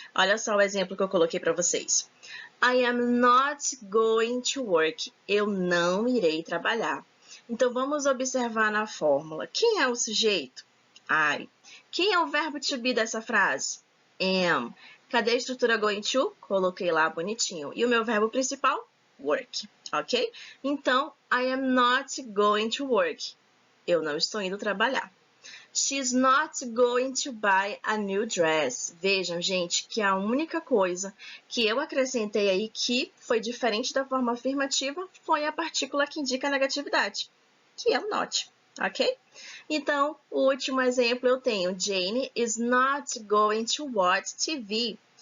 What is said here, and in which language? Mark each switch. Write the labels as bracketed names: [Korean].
[Portuguese] Olha só o exemplo que eu coloquei para vocês. [English] I am not going to work. [Portuguese] Eu não irei trabalhar. Então, vamos observar na fórmula. Quem é o sujeito? I. Quem é o verbo to be dessa frase? Am. Cadê a estrutura going to? Coloquei lá bonitinho. E o meu verbo principal? Work, ok? [English] Então, I am not going to work. [Portuguese] Eu não estou indo trabalhar. [English] She's not going to buy a new dress. [Portuguese] Vejam, gente, que a única coisa que eu acrescentei aí que foi diferente da forma afirmativa foi a partícula que indica a negatividade, que é o not, ok? Então, o último exemplo eu tenho, [English] Jane is not going to watch TV.